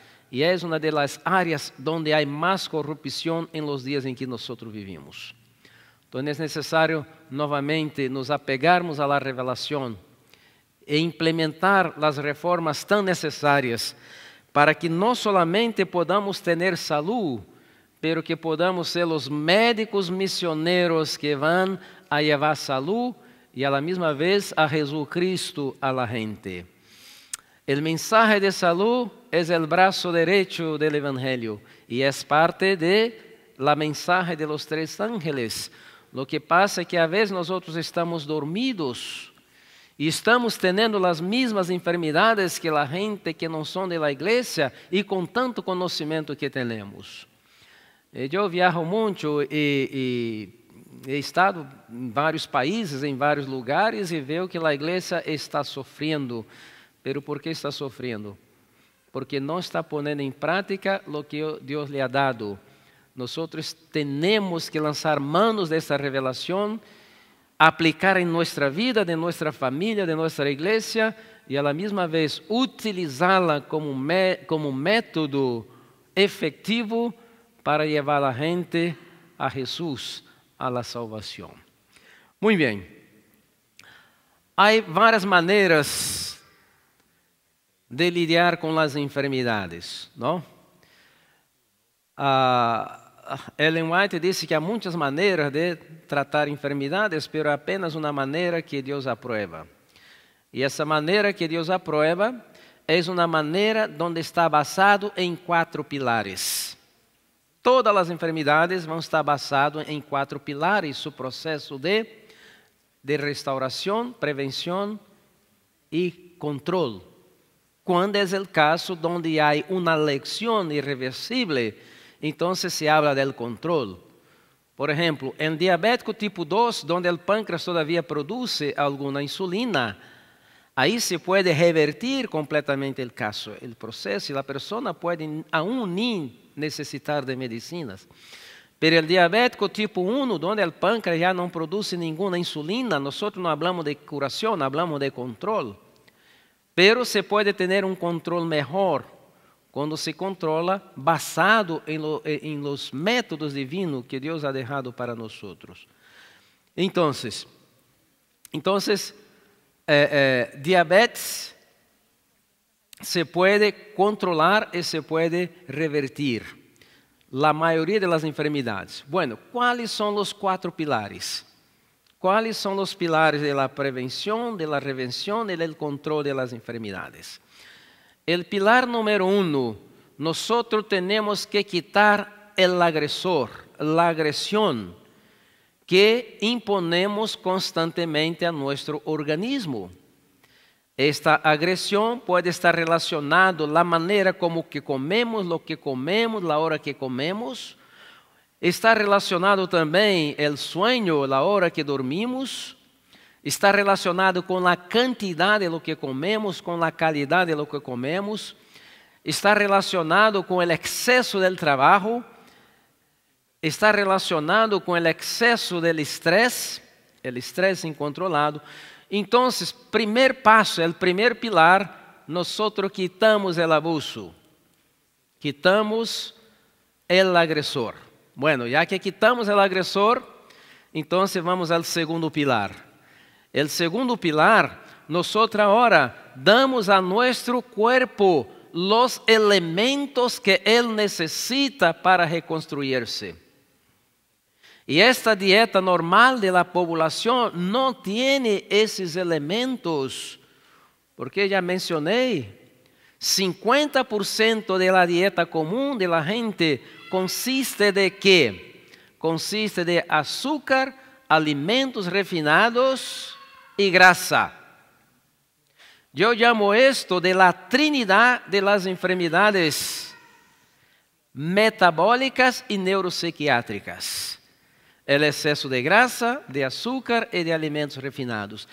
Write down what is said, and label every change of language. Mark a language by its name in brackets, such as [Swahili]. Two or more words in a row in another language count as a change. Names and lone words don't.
[Portuguese] E é uma das áreas onde há mais corrupção em [Spanish] los dias [Portuguese] em que nós vivimos. Então é necessário novamente nos apegarmos à revelação e implementar as reformas tão necessárias para que não [Spanish] solamente podamos [Portuguese] ter saúde, [Spanish] pero que podamos [Portuguese] ser os médicos missioneiros que vão a levar saúde e [Spanish] a la [Portuguese] mesma vez [Spanish] a Jesucristo a la gente. El mensaje de salud es el brazo derecho del Evangelio y es parte de la mensaje de los 3 ángeles. Lo que pasa es que a veces nosotros estamos dormidos y estamos teniendo las mismas enfermedades que la gente que no son de la iglesia y con tanto conocimiento que tenemos. [Portuguese] Eu viajo muito e [Spanish] he estado [Portuguese] em vários países, em vários lugares e vejo que a igreja está sofrendo. [Spanish] Pero ¿por qué está sufriendo? Porque no está poniendo en práctica lo que Dios le ha dado. Nosotros tenemos que lanzar manos de esta revelación, aplicar en nuestra vida, de nuestra familia, de nuestra iglesia, y a la misma vez utilizarla como un método efectivo para llevar a la gente a Jesús, a la salvación. Muy bien. Hay varias maneras de lidiar [Portuguese] com as enfermidades, não? Ellen White disse que há muitas maneiras de tratar enfermidades, mas apenas uma maneira que Deus aprueba. E essa maneira que Deus aprueba é uma maneira onde está basado em 4 pilares. Todas as enfermidades vão estar basadas em 4 pilares, seu processo de restauração, prevenção e controle. Quando é o caso onde há uma [Spanish] lesión irreversible, [Portuguese] então [Spanish] se habla del [Portuguese] controle. Por exemplo, em diabético tipo 2, onde o pâncreas [Spanish] todavía produce [Portuguese] alguma insulina, aí se pode revertir completamente o caso, o processo, e a pessoa pode aún nem necessitar de medicinas. Pero o diabético tipo 1, onde o pâncreas já não produz nenhuma insulina, nós não falamos de curação, falamos de controle. Pero se pode ter um controle melhor quando se controla basado em [Spanish] los métodos [Portuguese] divinos que Deus [Spanish] ha dejado [Portuguese] para nós. Então, [Spanish] diabetes se puede controlar y se puede revertir la mayoría de las enfermedades. Bueno, ¿cuáles son los 4 pilares? ¿Cuáles son los pilares de la prevención, de la revención y del control de las enfermedades? El pilar número 1, nosotros tenemos que quitar el agresor, la agresión que imponemos constantemente a nuestro organismo. Esta agresión puede estar relacionada a la manera como que comemos, lo que comemos, la hora que comemos. [Portuguese] Está relacionado também o sueño, a hora que dormimos. Está relacionado com a quantidade de [Spanish] lo que comemos, [Portuguese] com a qualidade de [Spanish] lo que comemos. [Portuguese] Está relacionado com o excesso del trabalho. Está relacionado com o excesso del estresse, o estresse incontrolado. Então, primeiro passo, o primeiro pilar, nós quitamos o abuso. Quitamos o agressor. [Spanish] Bueno, ya que quitamos el agresor, entonces vamos al segundo pilar. El segundo pilar, nosotros ahora damos a nuestro cuerpo los elementos que él necesita para reconstruirse. Y esta dieta normal de la población no tiene esos elementos, porque ya mencioné, 50% de la dieta común de la gente consiste de quê? [Portuguese] Consiste de açúcar, [Spanish] alimentos refinados y grasa. Yo llamo esto de la trinidad de las enfermedades metabólicas y neuropsiquiátricas. El exceso de grasa, de azúcar y de alimentos refinados.